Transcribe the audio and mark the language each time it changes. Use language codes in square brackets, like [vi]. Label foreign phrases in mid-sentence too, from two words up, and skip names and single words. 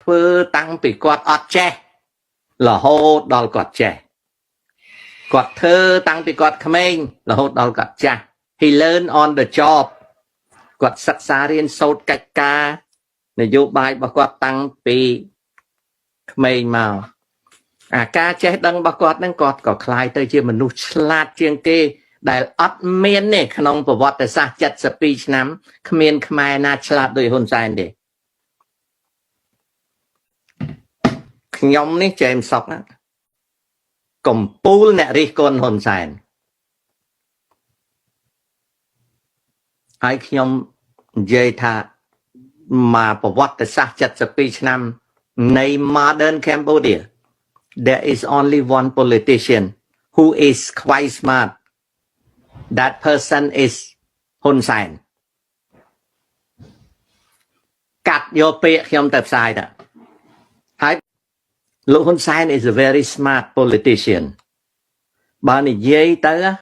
[km] ធ្វើតាំងពីគាត់អត់ចេះរហូតដល់គាត់ចេះគាត់ធ្វើតាំងពីគាត់ក្មេងរហូតដល់គាត់ចាស់ [en] he learn on the job [km] គាត់សិក្សារៀនសូត្រកិច្ចការនយោបាយរបស់គាត់តាំងពីក្មេងមកអាការចេះដឹងរបស់គាត់ហ្នឹងគាត់ក៏คล้ายទៅជាមនុស្សឆ្លាតជាងគេដែលអត់មានទេក្នុងប្រវត្តិសាស្ត្រ72ឆ្នាំគ្មានខ្មែរណាឆ្លាតដូចហ៊ុនសែនទេ ខ្ញុំនេះចែមសុកកំពូលអ្នករិះគន់ហ៊ុនសែនហើយខ្ញុំនិយាយថាមកប្រវត្តិសាស្ត្រ72ឆ្នាំនៃ [en] modern Cambodia there is only one politician who is quite smart that person is [km] ហ៊ុនសែន កាត់យកពាក្យខ្ញុំទៅផ្សាយទៅហើយលោកហ៊ុនសែន [en] is a very smart politician [km] បើនិយាយទៅ